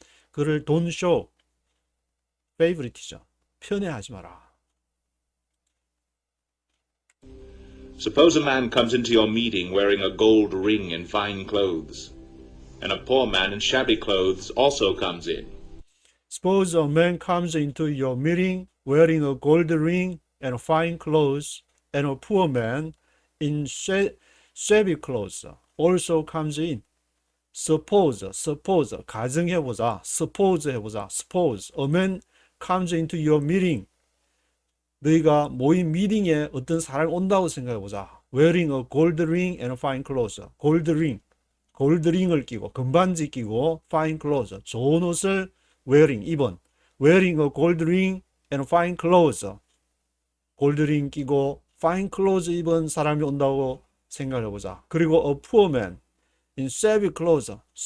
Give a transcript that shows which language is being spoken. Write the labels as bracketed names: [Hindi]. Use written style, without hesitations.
[Korean] 그를 [English] don't show favoritism, [Korean] 편애하지 마라. [English] Suppose a man comes into your meeting wearing a gold ring and fine clothes, and a poor man in shabby clothes also comes in. Suppose a man comes into your meeting wearing a gold ring and fine clothes, and a poor man in shabby clothes also comes in. [Korean] Suppose, 가정해보자. Suppose 해보자. [English] Suppose a man comes into your meeting. [Korean] 너희가 모인 미팅에 어떤 사람이 온다고 생각해보자. [English] Wearing a gold ring and fine clothes. [Korean] 골드링을 끼고, 금반지 끼고, [English] fine clothes, [Korean] 좋은 옷을 wearing, 입은. [English] Wearing a gold ring and fine clothes. [Korean] 골드링 끼고, [English] fine clothes [Korean] 입은 사람이 온다고 생각해보자. [English] 그리고 a poor man in shabby clothes.